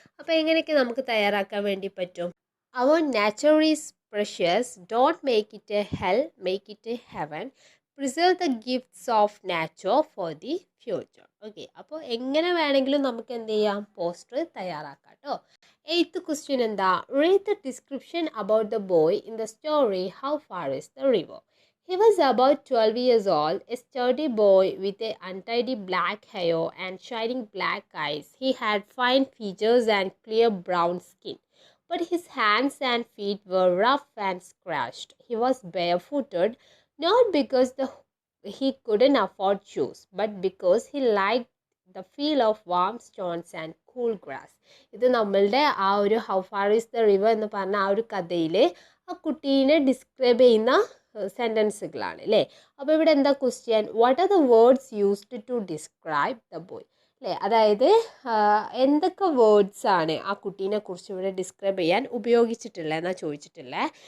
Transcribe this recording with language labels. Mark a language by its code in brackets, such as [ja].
[ml] അപ്പോൾ എങ്ങനെയൊക്കെ നമുക്ക് തയ്യാറാക്കാൻ വേണ്ടി പറ്റും. അവർ [en] Nature is precious, don't make it a hell, make it a heaven, preserve the gifts of nature for the future. [ml] Okay, അപ്പോൾ എങ്ങനെ വേണമെങ്കിലും നമുക്ക് എന്ത് ചെയ്യാം, പോസ്റ്റർ തയ്യാറാക്കാം കേട്ടോ. [en] Eighth question എന്താ, read the description about the boy in the story how far is the river. He was about 12 years old, a sturdy boy with a untidy black hair and shining black eyes. He had fine features and clear brown skin, but his hands and feet were rough and scratched. He was barefooted, not because he couldn't afford shoes, but because he liked the feel of warm stones and cool grass. [ml] ഇത് നമ്മളുടെ ആ ഒരു how far is the river എന്ന് പറഞ്ഞ ആ ഒരു കഥയിൽ ആ കുട്ടീനെ ഡിസ്ക്രൈബ് ചെയ്യുന്ന സെൻറ്റൻസുകളാണ് അല്ലേ. അപ്പോൾ ഇവിടെ എന്താ question, [en] what are the words used to describe the boy [ml] അല്ലേ, അതായത് എന്തൊക്കെ വേർഡ്സ് ആണ് ആ കുട്ടീനെ കുറിച്ച് ഇവിടെ ഡിസ്ക്രൈബ് ചെയ്യാൻ ഉപയോഗിച്ചിട്ടുള്ളത് എന്നാണ് ചോദിച്ചിട്ടുള്ളത്.